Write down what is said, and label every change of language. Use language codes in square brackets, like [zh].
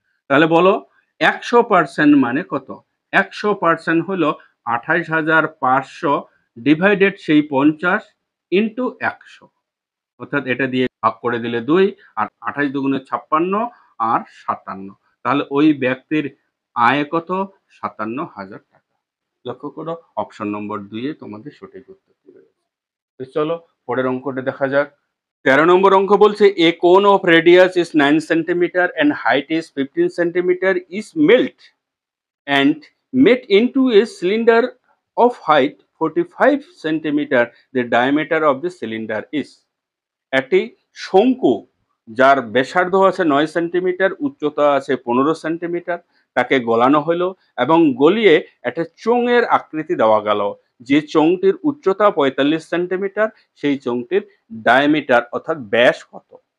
[bn] তাহলে বলো 100% মানে কত? 100% হলো 28,500 ডিভাইডেড সেই 50 ইন্টু 100। অর্থাৎ এটা দিয়ে ভাগ করে দিলে 2 আর 28 দুগুণে 56 আর 57। তাহলে ওই ব্যক্তির আয় কত? 57,000 টাকা। লক্ষ্য করো অপশন নম্বর 2 এ তোমাদের সঠিক উত্তরটি রয়েছে। তো চলো পরের অঙ্কটা দেখা যাক। 13 নম্বর অঙ্ক বলছে, [en] A cone of radius is 9 centimetre and height is 15 centimeter is melt and made into a cylinder of height 45 centimeter. The diameter of the cylinder is. [bn] একটি শঙ্কু যার ব্যাসার্ধ আছে 9 সেন্টিমিটার, উচ্চতা আছে 15 সেন্টিমিটার, তাকে গলানো হলো এবং গলিয়ে একটা চোঙের আকৃতি দেওয়া গেল। যে চোঙটির উচ্চতা 45 সেন্টিমিটার, সেই চোঙটির ডায়ামিটার অর্থাৎ ব্যাস কত?